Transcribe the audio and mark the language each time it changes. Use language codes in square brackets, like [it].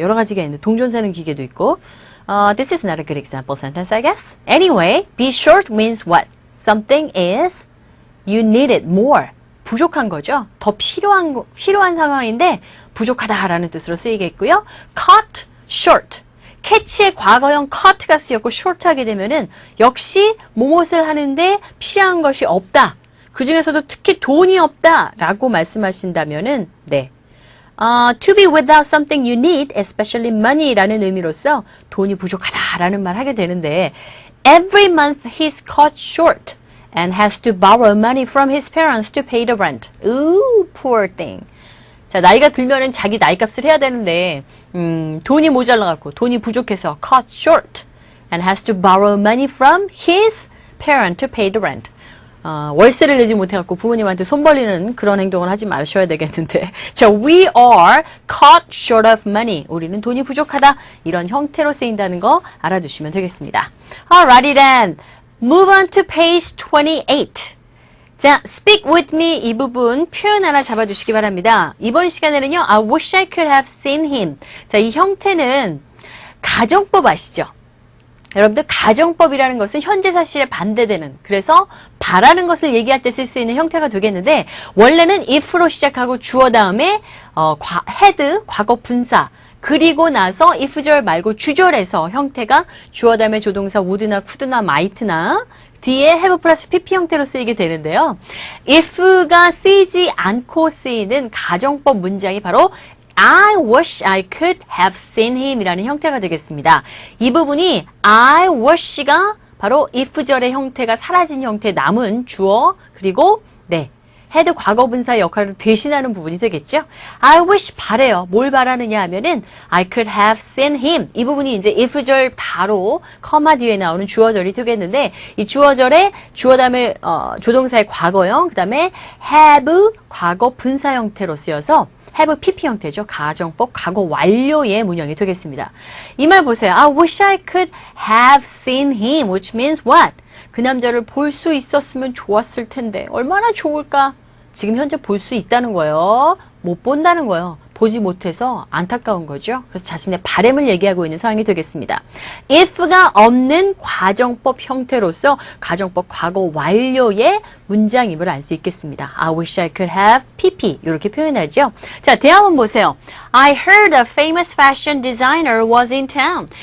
[ko] 여러 가지가 있는데 동전 세는 기계도 있고. [en] This is not a good example sentence, I guess. Anyway, be short means what? Something is you need it more. [ko] 부족한 거죠. 더 필요한 상황인데 부족하다라는 뜻으로 쓰이겠고요. [en] cut short. [ko] catch의 과거형 cut가 쓰였고 short 하게 되면은 역시 무엇을 하는데 필요한 것이 없다. 그 중에서도 특히 돈이 없다라고 말씀하신다면은 네. [en] To be without something you need, especially money라는 [ko] 의미로서 돈이 부족하다라는 말 하게 되는데 [en] every month he's cut short and has to borrow money from his parents to pay the rent. Ooh, poor thing. [ko] 자, 나이가 들면은 자기 나이값을 해야 되는데 돈이 모자라갖고 돈이 부족해서 [en] cut short and has to borrow money from his parent to pay the rent. [ko] 월세를 내지 못해갖고 부모님한테 손 벌리는 그런 행동을 하지 마셔야 되겠는데 자, [en] we are cut short of money. [ko] 우리는 돈이 부족하다. 이런 형태로 쓰인다는 거 알아두시면 되겠습니다. [en] Alrighty then. Move on to page 28. [ko] 자, [en] speak with me [ko] 이 부분 표현 하나 잡아주시기 바랍니다. 이번 시간에는요, [en] I wish I could have seen him. [ko] 자, 이 형태는 가정법 아시죠? 여러분들 가정법이라는 것은 현재 사실에 반대되는 그래서 바라는 것을 얘기할 때 쓸 수 있는 형태가 되겠는데 원래는 if로 시작하고 주어 다음에 had 과거 분사 그리고 나서 if절 말고 주절에서 형태가 주어 다음에 조동사 would나 could나 might나 뒤에 have 플러스 pp 형태로 쓰이게 되는데요. if가 쓰이지 않고 쓰이는 가정법 문장이 바로 [en] I wish I could have seen him [ko] 이라는 형태가 되겠습니다. 이 부분이 I wish가 바로 if절의 형태가 사라진 형태 남은 주어 그리고 네 had 과거분사 역할을 대신하는 부분이 되겠죠. [en] I wish [ko] 바래요. 뭘 바라느냐 하면은 [en] I could have seen him. [ko] 이 부분이 이제 if절 바로 커마 뒤에 나오는 주어절이 되겠는데 이 주어절에 주어 다음에 조동사의 과거형 그 다음에 have 과거 분사 형태로 쓰여서 have pp 형태죠. 가정법 과거 완료의 문형이 되겠습니다. 이 말 보세요. [en] I wish I could have seen him, which means what? [ko] 그 남자를 볼 수 있었으면 좋았을 텐데 얼마나 좋을까? 지금 현재 볼 수 있다는 거예요. 못 본다는 거예요. 보지 못해서 안타까운 거죠. 그래서 자신의 바램을 얘기하고 있는 상황이 되겠습니다. if가 없는 가정법 형태로서 가정법 과거 완료의 문장임을 알 수 있겠습니다. [en] I wish I could have pp [ko] 이렇게 표현하죠. 자, 대화문 보세요. [en] I heard a famous fashion designer was in town.